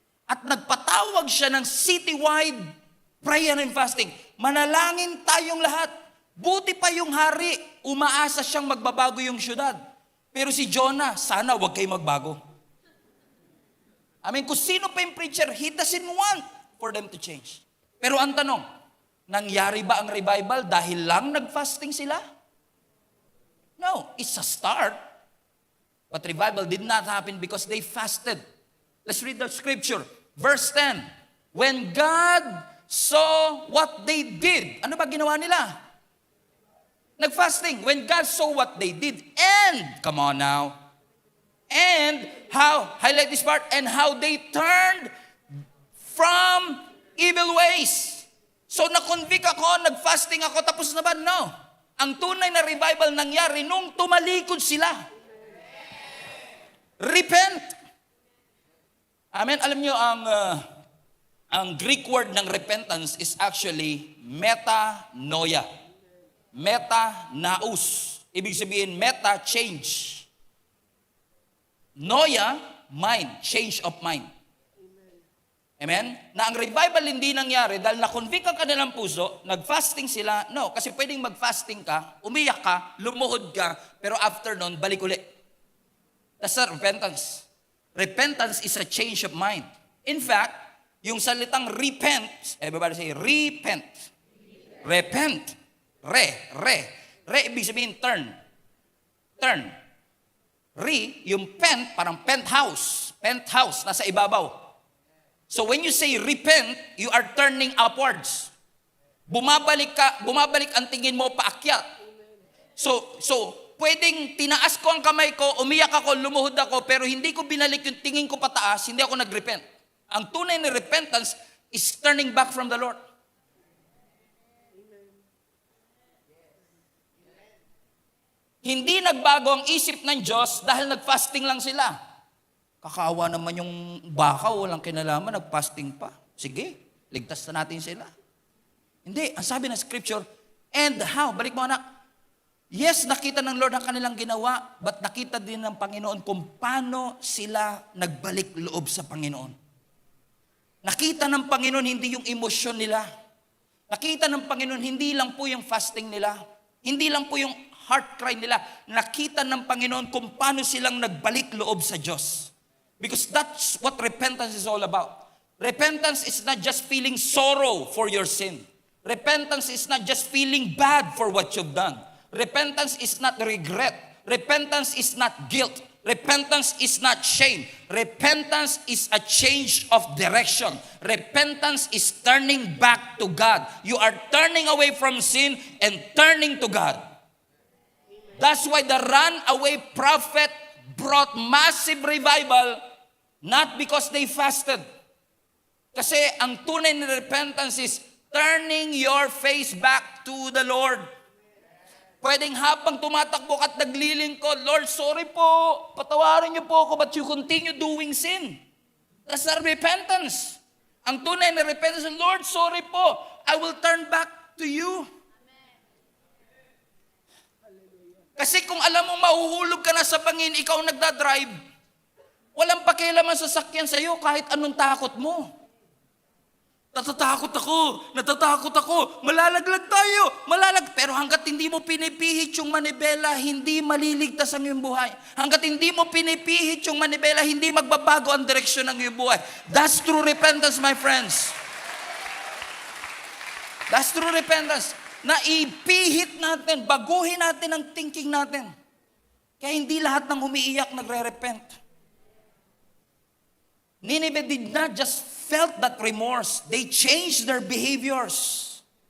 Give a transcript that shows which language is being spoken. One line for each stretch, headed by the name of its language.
Filipino: At nagpatawag siya ng
English: citywide prayer and fasting.
Filipino: Manalangin tayong lahat. Buti pa yung hari, umaasa siyang magbabago yung syudad. Pero si Jonah, sana wag kayo magbago. Kung sino pa yung preacher,
English: he doesn't want for them to change.
Filipino: Pero ang tanong, nangyari ba ang revival dahil lang nag-fasting sila?
English: No, it's a start. But revival did not happen because they fasted. Let's read the scripture. Verse 10. When God saw what they did,
Filipino: ano ba ginawa nila? Nag-fasting.
English: When God saw what they did, and, come on now, and how, highlight this part, and how they turned from evil ways.
Filipino: So na-convict ako, nag-fasting ako, tapos na ba? No. Ang tunay na revival nangyari nung tumalikod sila.
English: Repent. Amen.
Filipino: Alam niyo, ang
English: Greek word ng repentance is actually metanoia.
Filipino: Meta-naus. Ibig sabihin, meta, change.
English: Noia, mind, change of mind. Amen?
Filipino: Na ang revival hindi nangyari dahil na-convict ang kanilang puso, nag-fasting sila. No, kasi pwedeng mag-fasting ka, umiyak ka, lumuhod ka, pero after nun, balik ulit.
English: That's not repentance. Repentance is a change of mind. In fact, yung salitang repent, everybody say, repent. Repent. Re,
Filipino: ibig sabihin
English: turn. Turn.
Filipino: Yung parang penthouse. Penthouse, nasa ibabaw.
English: So when you say repent, you are turning upwards.
Filipino: Bumabalik ang tingin mo paakyat. So pwedeng tinaas ko ang kamay ko, umiyak ako, lumuhod ako, pero hindi ko binalik yung tingin ko pataas, hindi ako nag-repent. Ang tunay na
English: repentance is turning back from the Lord.
Filipino: Hindi nagbago ang isip ng Diyos dahil nag-fasting lang sila. Kakaawa naman yung baka, walang kinalaman, nag-fasting pa. Sige, ligtas na natin sila. Hindi, ang sabi ng scripture, and how? Balik mo anak. Yes, nakita ng Lord ang kanilang ginawa, but nakita din ng Panginoon kung paano sila nagbalik loob sa Panginoon. Nakita ng Panginoon hindi yung emosyon nila. Nakita ng Panginoon hindi lang po yung fasting nila. Hindi lang po yung heart cry nila. Nakita ng Panginoon kung paano silang nagbalik loob sa Diyos.
English: Because that's what repentance is all about. Repentance is not just feeling sorrow for your sin. Repentance is not just feeling bad for what you've done. Repentance is not regret. Repentance is not guilt. Repentance is not shame. Repentance is a change of direction. Repentance is turning back to God. You are turning away from sin and turning to God. That's why the runaway prophet brought massive revival, not because they fasted.
Filipino: Kasi ang tunay na
English: repentance is turning your face back to the Lord.
Filipino: Pwedeng habang tumatakbo at naglilingkod, Lord, sorry po, patawarin niyo po ako,
English: but you continue doing sin. That's not repentance.
Filipino: Ang tunay na repentance, Lord, sorry po,
English: I will turn back to you.
Filipino: Kasi kung alam mo mahuhulog ka na sa bangin, ikaw nagdadrive, walang pakialam ang sasakyan sa iyo kahit anong takot mo. Natatakot ako, malalaglag tayo, pero hanggat hindi mo pinipihit yung manibela, hindi maliligtas ang iyong buhay. Hanggat hindi mo pinipihit yung manibela, hindi magbabago ang direksyon ng iyong buhay.
English: That's true repentance, my friends. That's true repentance.
Filipino: Na ipihit natin, baguhin natin ang thinking natin. Kaya hindi lahat ng umiiyak nagre-repent.
English: Nineveh did not just felt that remorse. They changed their behaviors.